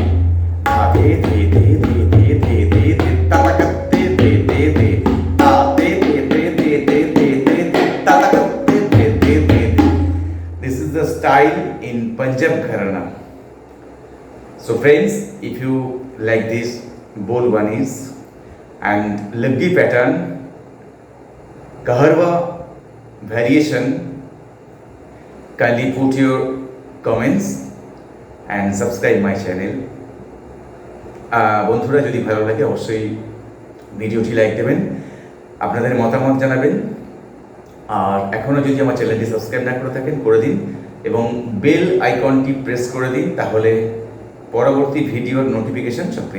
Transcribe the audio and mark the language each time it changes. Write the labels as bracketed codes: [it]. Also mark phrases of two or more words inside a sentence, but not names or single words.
[en] धा धे धे धे धे धे धे धे धित्तकत्ते धे धे धे. धा धे धे धे धे धे धे धे धित्तकत्ते धे धे धे धे. This is the style in Panjab Gharana. So friends, if you like this bol banis and Laggi pattern, Keherwa variation, kindly put your comments and subscribe my channel. [bn] বন্ধুরা যদি ভালো লাগে অবশ্যই ভিডিওটি লাইক দেবেন, আপনাদের মতামত জানাবেন, আর এখনও যদি আমার চ্যানেলটি সাবস্ক্রাইব না করে থাকেন করে দিন এবং বেল আইকনটি প্রেস করে দিন, তাহলে পরবর্তী ভিডিওর নোটিফিকেশন সব পেয়ে যাবেন।